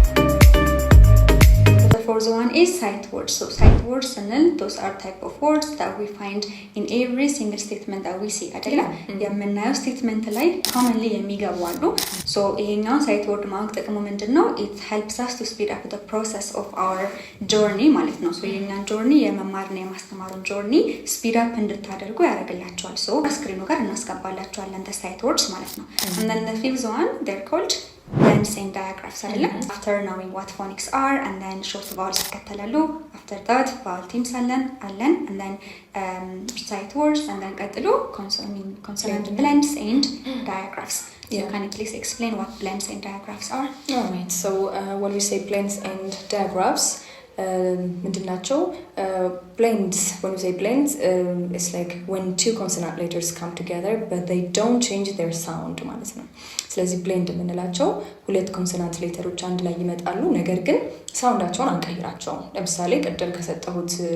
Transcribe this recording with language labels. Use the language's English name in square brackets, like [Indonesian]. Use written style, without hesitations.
[English] fourth one is sight words. Sight words and those are type of words that we find in every single statement that we see [Amharic] አይደለ? የምናየው statement ላይ commonly የሚገቡ አሉ። ይሄኛው [English] sight word [Amharic] ማወቅ ጥቅሙ ምንድነው? [English] it helps us to speed up the process of our journey [Amharic] ማለት ነው። የኛን [English] journey [Amharic] የመማርና የማስተማሩን [English] journey speed up [Amharic] እንድታደርጉ ያደርግላችኋል። ስክሪኑ ጋር እናስገባላችኋለን [English] the sight words [Amharic] ማለት ነው። [English] and then the fifth one they're called blends and diagraphs [Amharic] አይደለ? [English] after knowing what phonics are and then short vowels [Amharic] ይከተላሉ። [English] after that vowel themes [Amharic] አለን [English] and then sight words and then ቀጥሎ consonant blends and diagraphs. Can you please explain what blends and diagraphs are? all right when we say blends and diagraphs [Amharic] ምንድናቸው? [English] blends, when we say blends it's like when two consonant letters come together but they don't change their sound [Amharic] ማለት ነው። ስለዚህ [English] blend [Amharic] የምንላቸው ሁለት ኮንሶናንት ሌተሮች አንድ ላይ ይመጣሉ ነገር ግን ሳውንዳቸውን አንቀይራቸውም። ለምሳሌ ቀደም ከሰጠሁት